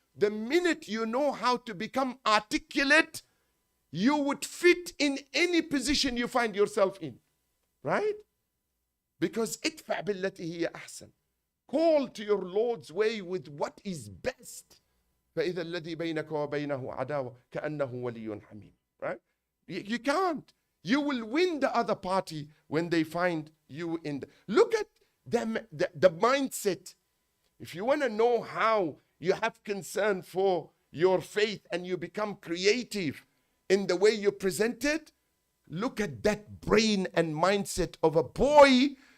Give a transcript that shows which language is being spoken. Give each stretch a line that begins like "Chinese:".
English: The minute you know how to become articulate, you would fit in any position you find yourself in, right? Because
Arabic: idfa billati hiya ahsan.
English: Call to your Lord's way with what is best.
Arabic: فَإِذَا الَّذِي بَيْنَكَ وَبَيْنَهُ عَدَاوَةٌ كَأَنَّهُ وَلِيٌّ حَمِيمٌ, right?
English: You can't. You will win the other party when they find you in the... Look at them, the mindset. If you want to know how you have concern for your faith and you become creative in the way you present it, look at that brain and mindset of a boy.